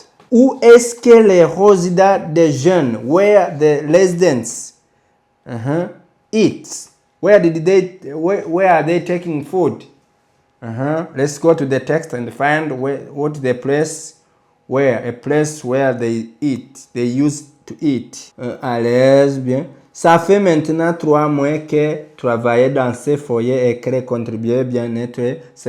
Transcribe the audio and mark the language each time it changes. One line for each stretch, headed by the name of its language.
French: Où est-ce que les résidents des jeunes,
English: where the residents eat? Where are they taking food? Let's go to the text and find what the place where, a place where they eat, they used to eat.
French: À l'aise, bien. Ça fait maintenant 3 mois qu'elle travaillait dans ces foyers et qu'elle contribuait bien-être.